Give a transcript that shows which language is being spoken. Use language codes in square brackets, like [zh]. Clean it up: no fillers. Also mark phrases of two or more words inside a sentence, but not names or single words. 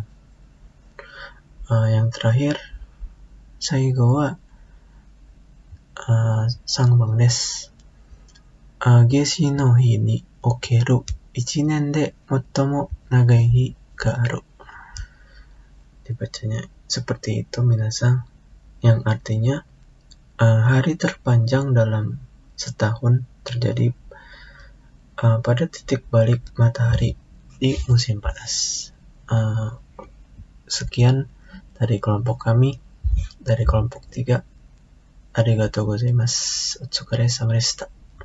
[id] Yang terakhir, [ja] 最後は三番です. 夏至の日における 1年で最も長い日がある. [id] Dibacanya seperti itu minasang, yang artinya hari terpanjang dalam setahun terjadi pada titik balik matahari di musim panas. Sekian dari kelompok kami, dari kelompok 3. [ja] ありがとうございます。お疲れ様でした.